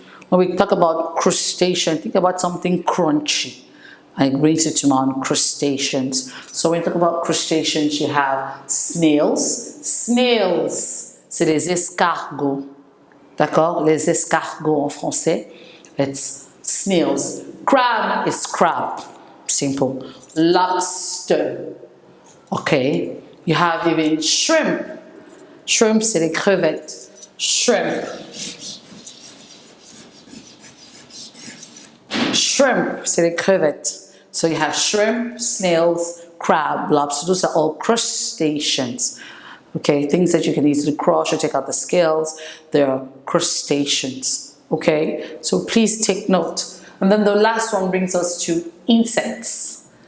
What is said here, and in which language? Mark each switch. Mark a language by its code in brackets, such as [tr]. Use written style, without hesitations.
[en] When we talk about crustacean, think about something crunchy. It brings it to mind, crustaceans. So when you talk about crustaceans, you have snails. [fr] Snails, c'est les escargots. D'accord? Les escargots en français. [en] It's snails. Crab is crab. Simple. Lobster. Okay. You have even shrimp. [fr] Shrimp, c'est les crevettes. Shrimp. Shrimp, c'est les crevettes. [en] So you have shrimp, snails, crab, lobster. Those are all crustaceans. Okay, things that you can easily crush or take out the scales. They're crustaceans. Okay, so please take note. And then the last one brings us to insects.